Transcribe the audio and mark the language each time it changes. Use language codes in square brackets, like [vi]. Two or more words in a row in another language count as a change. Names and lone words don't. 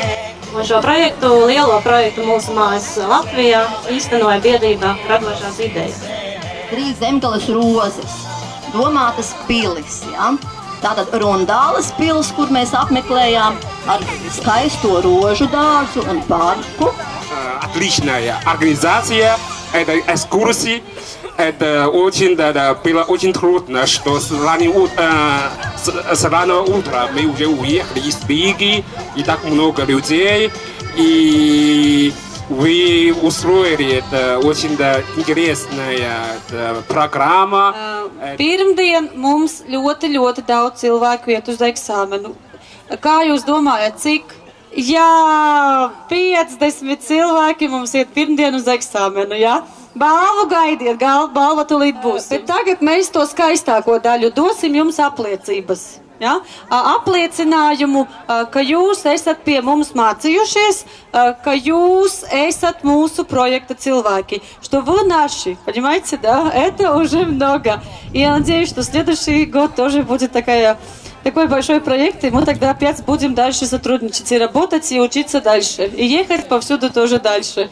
[lv] Un šo projektu, lielo projektu mūsu mājas Latvijā īstenoja biedrība Radošās idejas. 3 zemgales rozes, domātas pilis, ja? Tātad Rundāles pils, kur mēs apmeklējām ar skaisto rožu dārzu un parku. [ru] Отличная организация этой экскурсии. Это было очень трудно, что с раннего утра мы уже уехали из Риги, и так много людей, и вы устроили это очень интересная программа. [lv] Pirmdien mums ļoti daudz cilvēku iet uz eksāmenu. Kā jūs domājat, cik? Jā, 50 cilvēki mums iet pirmdien uz eksāmenu, jā? Balvu gaidiet, balva tulīt būs. Bet tagad mēs to skaistāko daļu dosim jums apliecības. Ja? Apliecinājumu, ka jūs esat pie mums mācījušies, ka jūs esat mūsu проекта cilvēki. [ru] Что вы наши, понимаете, да? Это уже много. И я надеюсь, что следующий год тоже будет такой большой проект, и мы тогда опять будем дальше сотрудничать и работать, и учиться дальше. И ехать повсюду тоже дальше.